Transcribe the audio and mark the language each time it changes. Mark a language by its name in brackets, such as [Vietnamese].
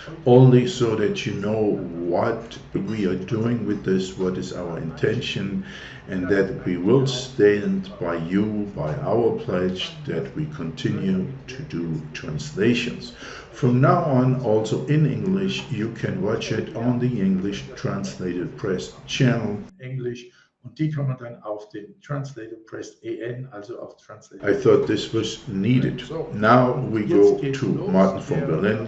[English] Only so that you know what we are doing with this, what is our intention, and that we will stand by you, by our pledge that we continue to do translations. From now on, also in English, you can watch it on the English Translated Press channel. English. [German] Und die kann man dann auf den TranslatedPressEN, also auf Translated. [English] I thought this was needed. Now we go to Martin from Berlin.